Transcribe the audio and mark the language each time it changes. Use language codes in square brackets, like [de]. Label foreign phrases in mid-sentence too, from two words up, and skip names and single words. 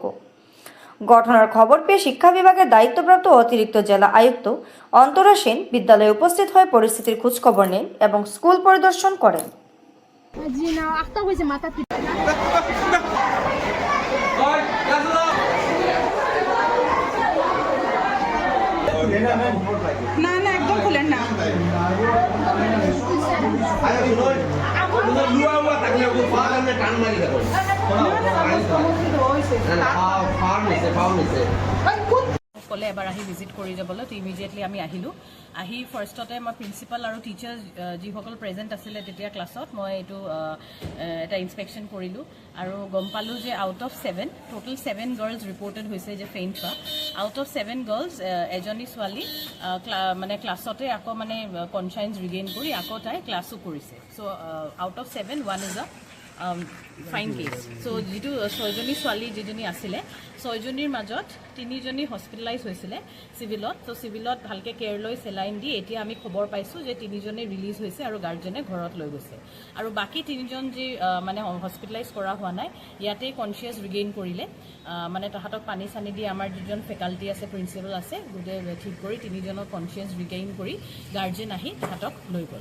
[bn] ঘটনার খবর পেয়ে শিক্ষা বিভাগের দায়িত্বপ্রাপ্ত অতিরিক্ত জেলা আয়ুক্ত অন্তরা সেন বিদ্যালয়ে উপস্থিত হয়ে পরিস্থিতির খোঁজখবর নেন এবং স্কুল পরিদর্শন করেন। না না একদম খুলেন না। [as] ক'লে এবাৰ আহি ভিজিট কৰি যাবলৈ, তো ইমিডিয়েটলি আমি আহিলোঁ। আহি ফাৰ্ষ্টতে মই প্ৰিন্সিপাল আৰু টিচাৰ যিসকল প্ৰেজেণ্ট আছিলে তেতিয়া ক্লাছত মই এইটো এটা ইনস্পেকশ্যন কৰিলোঁ আৰু গম পালোঁ যে [en] out of 7 total 7 girls reported [as] হৈছে যে ফেইণ্ট হোৱা। [en] out of 7 girls [as] এজনী ছোৱালী মানে ক্লাছতে আকৌ মানে [en] consciousness regain [as] কৰি আকৌ তাই ক্লাছো কৰিছে। [en] So out of 7 1 is a fine case. [as] চ' যিটো 6জনী ছোৱালী যিজনী আছিলে 6জনীৰ মাজত 3জনী হস্পিটেলাইজ হৈছিলে চিভিলত। ত' চিভিলত ভালকৈ কেয়াৰ লৈ চেলাইন দি এতিয়া আমি খবৰ পাইছোঁ যে 3জনে ৰিলিজ হৈছে আৰু গাৰ্জেনে ঘৰত লৈ গৈছে। আৰু বাকী 3জন যি মানে হস্পিটেলাইজ কৰা হোৱা নাই ইয়াতেই [en] conscious regain [as] কৰিলে, মানে তাহাঁতক পানী চানী দি আমাৰ যিজন ফেকাল্টি আছে প্ৰিন্সিপাল আছে গোটেই ঠিক কৰি 3জনক [en] conscious regain [as] কৰি গাৰ্জেন আহি তাহাঁতক লৈ গ'ল।